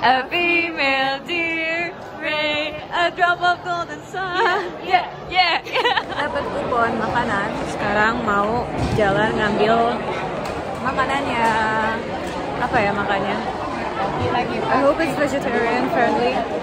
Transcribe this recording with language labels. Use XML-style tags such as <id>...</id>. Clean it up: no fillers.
<en>A female deer, rain, a drop of golden sun. Yeah.</en> <id>dapat kupon makanan. Sekarang mau jalan ngambil makanannya. Apa ya makannya?</id> <en>I hope it's vegetarian friendly.</en>